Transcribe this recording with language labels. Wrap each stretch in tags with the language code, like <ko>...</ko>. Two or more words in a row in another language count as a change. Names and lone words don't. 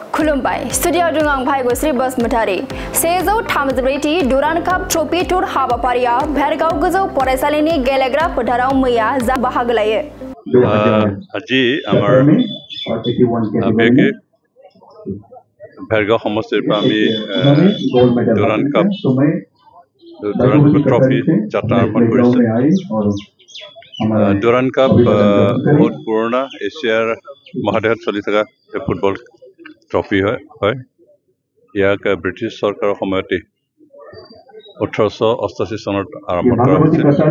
<brx>खुलुमबाय स्टुडियो दं आं भाइगोस्री बसुमतारी सेजौ 33 डुरान्ड काप</brx> <en>trophy tour</en> <brx>हाबाफारिया भेरगाव गोजौ फरायसालिनि गेलेग्रा फोथाराव मैया बाहागो लायो</brx> <as>আজি আমাৰ বেগে भेरगाव সমষ্টিৰ পৰা আমি ডুৰান্ড কাপ ট্ৰফি যাত্ৰা আৰম্ভ কৰিছো ডুৰান্ড কাপ বহুত পুৰণা এছিয়াৰ মহাদেশত চলি থকা ফুটবল ট্ৰফি হয় ইয়াক ব্ৰিটিছ চৰকাৰৰ সময়তে 1888 চনত আৰম্ভ কৰা হৈছিল</as>